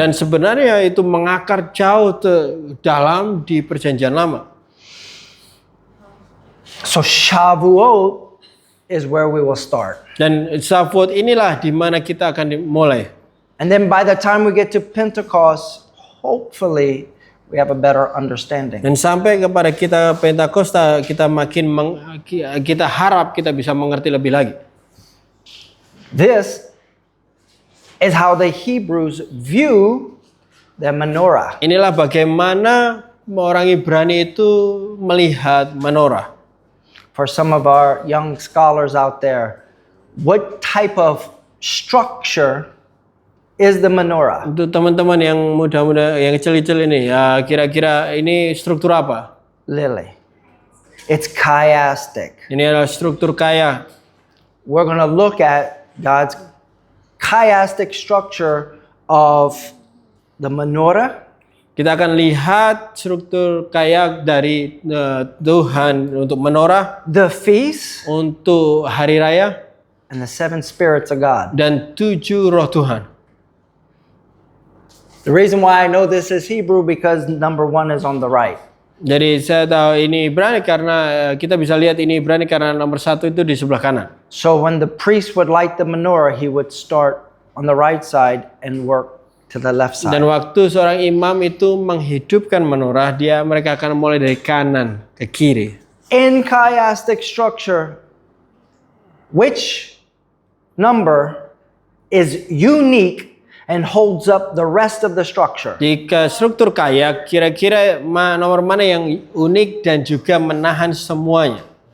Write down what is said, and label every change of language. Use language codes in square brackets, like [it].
[id] Dan sebenarnya itu mengakar jauh dalam di Perjanjian Lama. [en] So Shavuot is where we will start. [id] Dan Shavuot inilah di mana kita akan mulai. [en] And then by the time we get to Pentecost, hopefully we have a better understanding. [id] Dan sampai kepada kita Pentakosta, kita kita harap kita bisa mengerti lebih lagi. [en] This is how the Hebrews view the menorah. [id] Inilah bagaimana orang Ibrani itu melihat menorah. [en] For some of our young scholars out there, what type of structure is the menorah? [id] Untuk teman-teman yang muda-muda, yang kecil-kecil ini, ya kira-kira ini struktur apa? [en] Lily. It's chiastic. [id] Ini adalah struktur kaya. [en] We're going to look at God's chiastic structure of the menorah, [id] Kita akan lihat struktur kaya dari Tuhan untuk menorah, [en] the feast, [id] untuk hari raya, [en] and the 7 spirits of God. [id] dan 7 roh Tuhan. [en] The reason why I know this is Hebrew because number 1 is on the right. [id] Jadi saya tahu ini Ibrani karena kita bisa lihat ini Ibrani karena nomor 1 itu di sebelah kanan. [en] So when the priest would light the menorah, he would start on the right side and work to the left side. [id] Dan waktu seorang imam itu menghidupkan menorah, mereka akan mulai dari kanan ke kiri. [en] In chiastic structure, which number is unique and holds up the rest of the structure? [id] Jika struktur kaya, kira-kira nomor mana yang unik dan juga menahan semuanya?